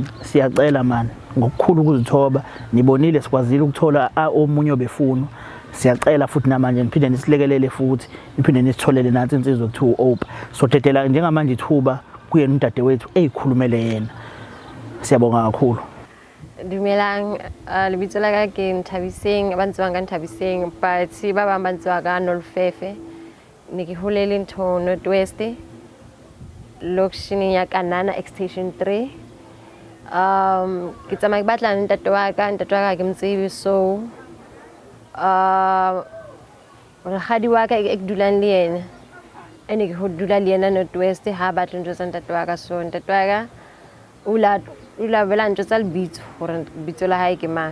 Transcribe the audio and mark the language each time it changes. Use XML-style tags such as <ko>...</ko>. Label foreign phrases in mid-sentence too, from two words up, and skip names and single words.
<zu>Siyacela mani ngokukhulu ukuzithoba nibonile sikwazile ukuthola omunye obefuna. Siyacela futhi namanje niphinde nisilekelele futhi niphinde nisitholele nathi insizwe ukuthi uOpa. So dedela njengamanje ithuba kuyena udadewethu eyikhulumele yena. Siyabonga kakhulu.</zu> <st>Dumelang, lebitso la ka ke Nthabiseng, ba ntse ba nka Nthabiseng, but ba bang ba ntse ba ka Nolfefe. Ne ke holele ntho Northwest, location ya Kanana extension 3. Ke tsamaya ke batla ntate wa ka ke mtsebe, so rakgadi wa ka e ke dulang le yena ene ke ho dula le yena Northwest ha batla ntho tsa ntate wa ka, so ntate wa ka ula vela ntho tsa lebitso gore bitso la hae ke mang.</st>